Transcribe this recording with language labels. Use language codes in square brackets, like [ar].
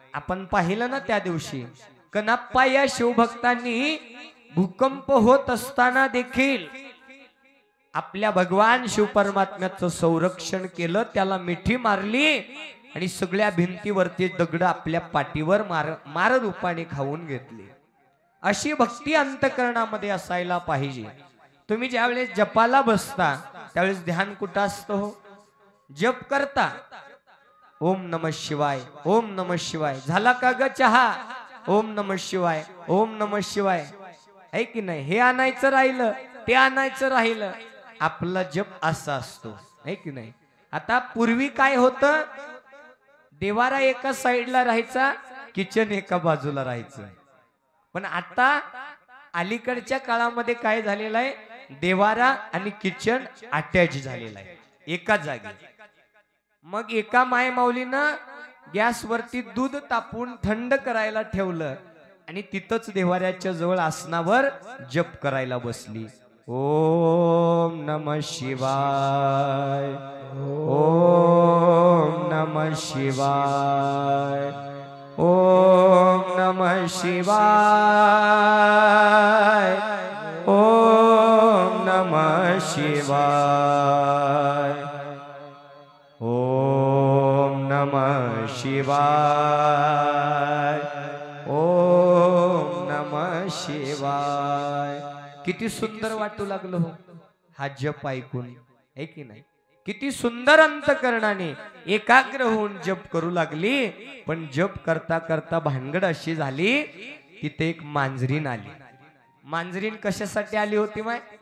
[mr] आपण पाहिलं ना त्या दिवशी कनाप्पा या शिवभक्तांनी भूकंप होत असताना देखील आपल्या भगवान शिवपरमात्म्याचं संरक्षण केलं, त्याला मिठी मारली आणि सगळ्या भिंतीवरती दगड आपल्या पाठीवर मार रूपाने खाऊन घेतली. अशी भक्ती अंतकरणामध्ये असायला पाहिजे. तुम्ही ज्यावेळेस जपाला बसता त्यावेळेस ध्यान कुठं असतं हो? जप करता, [sa] ओम नमः शिवाय, ओम नमः शिवाय. [mr] झाला का ग चहा? [sa] ओम नमः शिवाय, ओम नमः शिवाय, [mr] आहे की नाही? हे आणायचं राहिलं, ते आणायचं राहिलं, आपला जप असा असतो, आहे की नाही? आता पूर्वी काय होतं? देवारा एका साईडला राहायचा, किचन एका बाजूला राहायचं. पण आता अलीकडच्या काळामध्ये काय झालेलं आहे? देवारा आणि किचन अटॅच झालेला आहे एका जागी. मग एका माय माऊलीनं गॅसवरती दूध तापून थंड करायला ठेवलं आणि तिथंच देवाऱ्याच्या जवळ आसनावर जप करायला बसली. [sa] ओम नमः शिवाय, ओम नमः शिवाय, ओम नमः शिवाय, ओम नमः शिवाय, ओम नमः शिवाय, ओम नमः शिवाय. [mr] किती सुंदर वाटू लागलो हो हा जप ऐकून, आहे की नाही? किती सुंदर अंतकरणाने एकाग्र होऊन जप करू लागली. पण जप करता करता भानगड अशी झाली, तिथे एक मांजरीन आली. मांजरीन कशासाठी आली होती माय?